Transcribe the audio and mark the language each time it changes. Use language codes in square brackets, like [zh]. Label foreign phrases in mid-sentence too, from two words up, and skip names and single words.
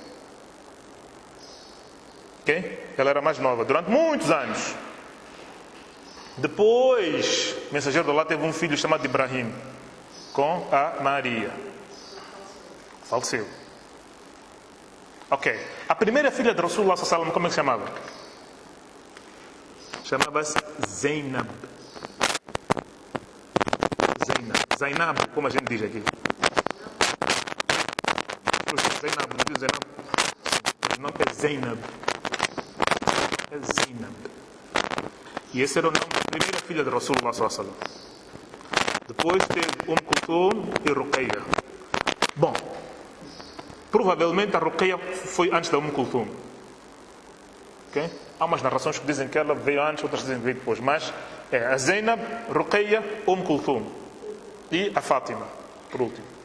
[pt] Ok? Ela era mais nova, durante muitos anos. Depois, o mensageiro de Allah teve um filho chamado Ibrahim, com a Maria. Faleceu. Ok. A primeira filha de [ar] رسول الله صلى الله عليه وسلم, [pt] como é que se chamava? Chamava-se Zainab. Zainab, como a gente diz aqui. Zainab, não diz Zainab. O nome é Zainab. É Zainab. E esse era o nome da primeira filha de [ar] رسول الله صلى الله عليه وسلم. [pt] Depois teve Kulthum e Ruqayya. Bom, provavelmente a Ruqayya foi antes da Kulthum. Okay? Há umas narrações que dizem que ela veio antes, outras dizem que veio depois. Mas é a Zainab, Ruqayya, Kulthum e a Fátima, por último.